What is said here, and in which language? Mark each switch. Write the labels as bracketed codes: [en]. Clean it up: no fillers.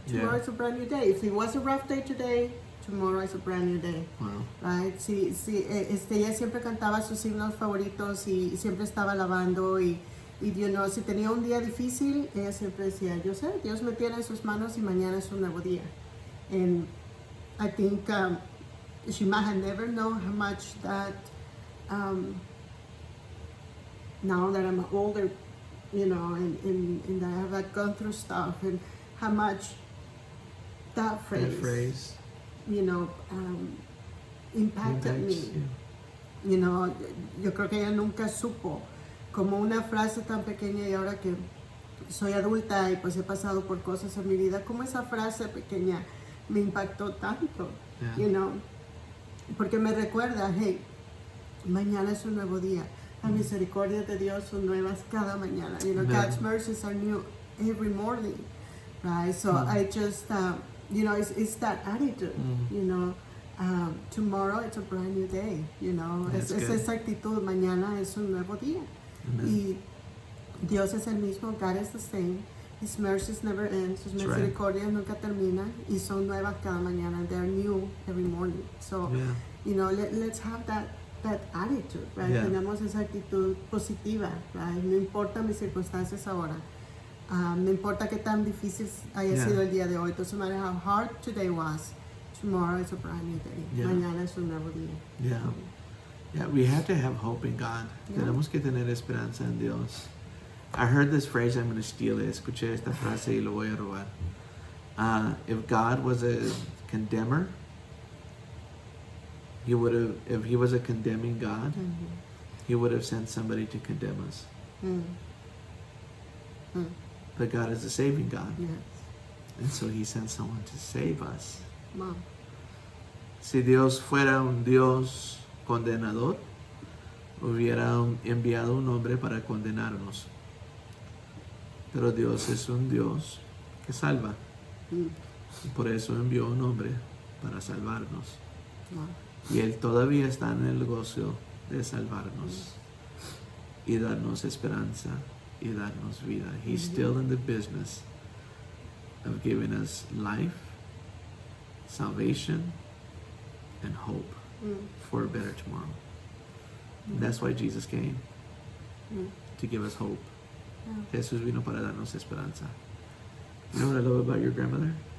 [en] Tomorrow is a brand new day. If it was a rough day today, tomorrow is a brand new day. Wow. Right? [es] Sí, ella siempre cantaba sus himnos favoritos y siempre estaba alabando y [en] you know, [es] si tenía un día difícil, ella siempre decía, yo sé, Dios me tiene en sus manos y mañana es un nuevo día. [en] And I think she might have never known how much that, now that I'm older, you know, and I have gone through stuff, and how much that phrase. You know, impacted me. Yeah. You know, [es] yo creo que ella nunca supo como una frase tan pequeña, y ahora que soy adulta y pues he pasado por cosas en mi vida, como esa frase pequeña me impactó tanto, [en] you know, [es] porque me recuerda, hey, mañana es un nuevo día. Las misericordias de Dios son nuevas cada mañana. [en] You know, God's mercies are new every morning, right? So I just, you know, it's that attitude, you know. Tomorrow it's a brand new day, you know. [es] Es esa actitud, mañana es un nuevo día. Y Dios es el mismo, [en] God is the same. His mercies never end, [es] sus misericordias nunca terminan y son nuevas cada mañana. [en] They're new every morning. So, you know, let's have that attitude, right? [es] Tenemos esa actitud positiva, [en] right? [es] No importa mis circunstancias ahora. No importa qué tan difícil haya sido el día de hoy. [en] Doesn't matter how hard today was. Tomorrow is a brand new day. [es] Mañana es un nuevo día. [en] Yeah, we have to have hope in God. [es] Tenemos que tener esperanza en Dios. [en] I heard this phrase, I'm going to steal it. [es] Escuché esta frase y lo voy a robar. [en] If God was a condemner, He would have, if He was a condemning God, He would have sent somebody to condemn us. But God is a saving God. Yes. And so He sent someone to save us. Wow. [es] Si Dios fuera un Dios condenador, hubiera enviado un hombre para condenarnos. Pero Dios es un Dios que salva. Y por eso envió un hombre para salvarnos. [en] Wow. [es] Y Él todavía está en el negocio de salvarnos y darnos esperanza y darnos vida. [en] He's still in the business of giving us life, salvation, and hope for a better tomorrow. And that's why Jesus came, to give us hope. [es] Jesús vino para darnos esperanza. [en] You know what I love about your grandmother?